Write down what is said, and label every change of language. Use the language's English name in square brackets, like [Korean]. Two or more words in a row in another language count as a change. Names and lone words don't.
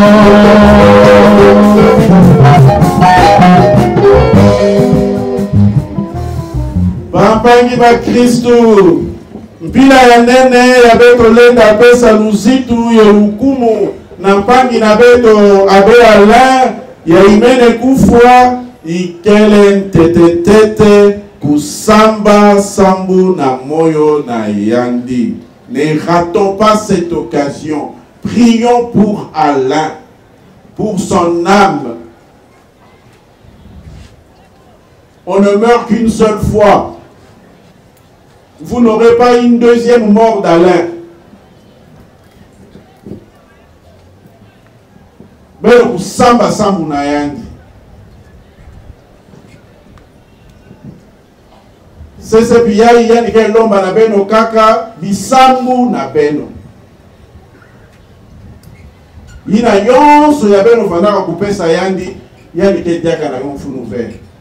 [Kituba (Democratic Republic of Congo)] Bampangi ba Kristu mpila ya nene ya beto lenda pesa luzitu ya hukumu na mpangi na beto abe ala ya imene kufwa ikele ntetetete kusamba sambu na moyo na yandi. [French] Ne ratons pas cette occasion. Prions pour Alain, pour son âme. On ne meurt qu'une seule fois. Vous n'aurez pas une deuxième mort d'Alain. Mais vous [Kituba (Democratic Republic of Congo)] samba sambu na yandi. C'est piyai yani ke lomba na beno kaka bisambu na beno. Ina yonso ya beno fandaka kupesa yandi yani ke diaka na yon funu ver.